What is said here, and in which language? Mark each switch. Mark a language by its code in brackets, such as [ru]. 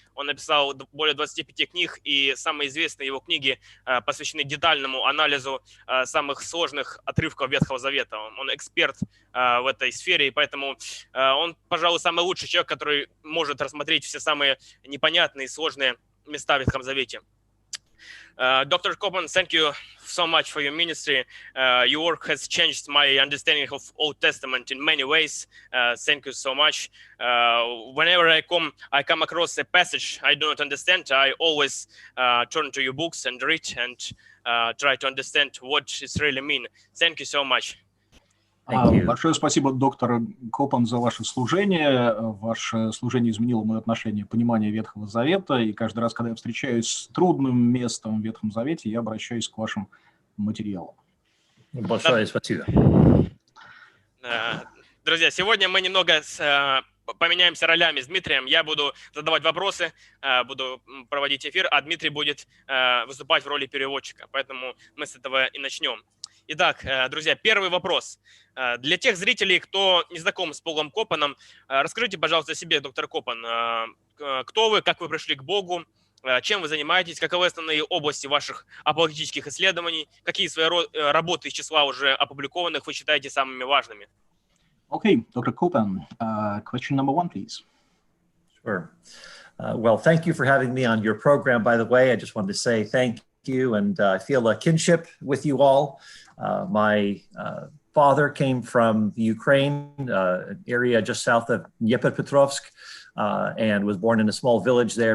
[ru] Он написал более 25 книг, и самые известные его книги посвящены детальному анализу самых сложных отрывков Ветхого Завета. Он эксперт в этой сфере, и поэтому он, пожалуй, самый лучший человек, который может рассмотреть все самые непонятные и сложные места в Ветхом Завете. [en] Dr. Kopan, thank you so much for your ministry. Your work has changed my understanding of Old Testament in many ways. Thank you so much. Whenever I come across a passage I do not understand, I always turn to your books and read and try to understand what it really means. Thank you so much. [ru] Большое спасибо, доктор Копан, за ваше служение. Ваше служение изменило мое отношение, понимание Ветхого Завета, и каждый раз, когда я встречаюсь с трудным местом в Ветхом Завете, я обращаюсь к вашим материалам. Большое спасибо. Друзья, сегодня мы немного поменяемся ролями с Дмитрием. Я буду задавать вопросы, буду проводить эфир, а Дмитрий будет выступать в роли переводчика. Поэтому мы с этого и начнем. Итак, друзья, первый вопрос. Для тех зрителей, кто не знаком с Полом Копаном, расскажите, пожалуйста, о себе, доктор Копан. Кто вы, как вы пришли к Богу, чем вы занимаетесь, каковы основные области ваших апологетических исследований, какие свои работы из числа уже опубликованных вы считаете самыми важными? [en] Okay, Dr. Kopan, question number 1, please. Sure. Well, thank you for having me on your program, by the way. I just wanted to say thank you, and I feel a kinship with you all. My father came from the Ukraine, an area just south of Dnipropetrovsk, and was born in a small village there.